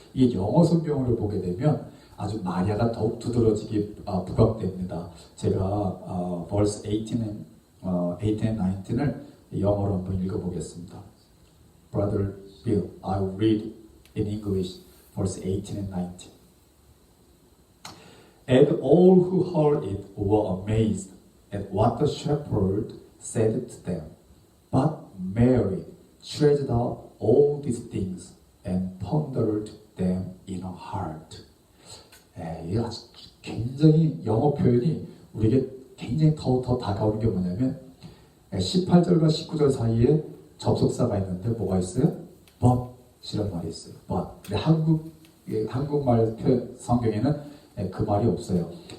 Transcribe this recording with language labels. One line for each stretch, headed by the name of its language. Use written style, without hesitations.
Korean: 이게 영어 성경으로 보게 되면 아주 마리아가 더욱 두드러지게 부각됩니다. 제가
English: verse 18 and 19
Korean: 을 영어로 한번 읽어보겠습니다.
English: Brother Bill, I'll read in English verse 18 and 19. And all who heard it were amazed at what the shepherd said to them. But Mary treasured up all these things and pondered them in her heart.
Korean: 이 굉장히 영어 표현이 우리에게 굉장히 더 다가오는 게 뭐냐면 18절과 19절 사이에 접속사가 있는데 뭐가 있어요? but이라는 말이 있어요.
English: but.
Korean: 근데 한국말 표현 성경에는 그 말이 없어요.